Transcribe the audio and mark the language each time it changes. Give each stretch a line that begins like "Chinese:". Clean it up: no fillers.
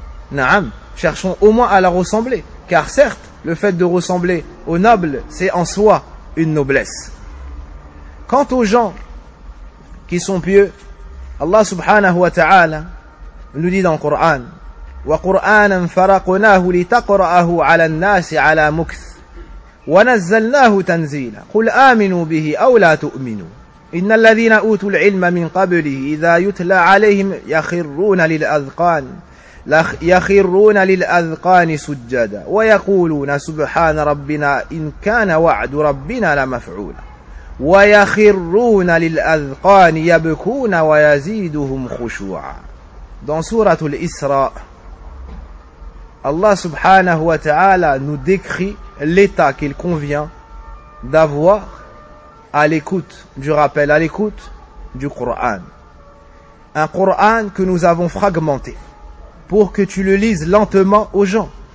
French: Naam, cherchons au moins à leur ressembler. Car certes, le fait de ressembler aux nobles, c'est en soi une noblesse. Quant aux gens qui sont pieux, Allah subhanahu wa ta'ala nous dit dans le Coran,
Arabic: وَقُرْآنًا فَرَقُنَاهُ لِتَقْرَأَهُ عَلَى النَّاسِ عَلَى مُكْثِ ونزلناه تنزيلا قل آمنوا به أو لا تؤمنوا إن الذين أوتوا العلم من قبله إذا يتلى عليهم يخرون للأذقان سجدا ويقولون سبحان ربنا إن كان وعد ربنا لمفعولا ويخرون للأذقان يبكون ويزيدهم خشوعا.
French: Dans sourate Al-Isra, Allah subhanahu wa ta'ala nous décrit l'état qu'il convient d'avoir à l'écoute du rappel, à l'écoute du Coran. Un Coran que nous avons fragmenté pour que tu le lises lentement aux gens.